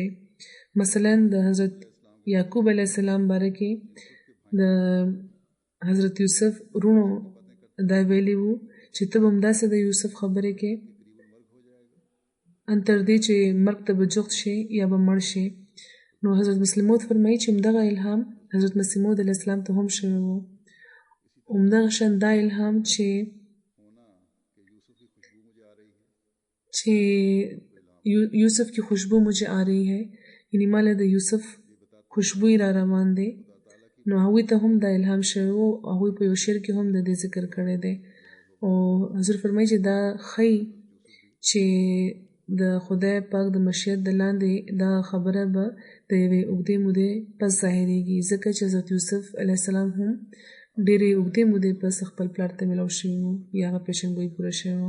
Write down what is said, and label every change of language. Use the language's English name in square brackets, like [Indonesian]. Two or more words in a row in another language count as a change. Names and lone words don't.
[Pashto] مثلا د حضرت یعقوب علیه السلام باره کې د حضرت یوسف ورونو دا ویلي وو چې ته به همداسې د یوسف خبرې کې ان تر دې چې مرګ ته به جغت شي یا به مړ شي. نو حضرت مسیح موعود فرمایي چې همدغه الهام حضرت مسیح موعود علیه السلام ته هم شوی و. همدغه شان دا الهام چې [Urdu] یوسف کی خوشبو مجھے آ رہی ہے، [Pashto] یعنی مالا د یوسف خوشبوی را روان دی. نو هغوی ته هم دا الهام شوی و. هغوی په یو شعر کې هم د دې ذکر کړی دی او حضور فرمایي چې دا ښیي چې د خدای پاک د مشیت د لاندې دا خبره به د یوې اوږدې مودې پس ظاهرېږي، ځکه چې حضرت یوسف علیه السلام هم ډېرې اوږدې مودې پس خپل پلار ته میلاو شوي وو یا هغه پیشنګویي پوره شوې وه.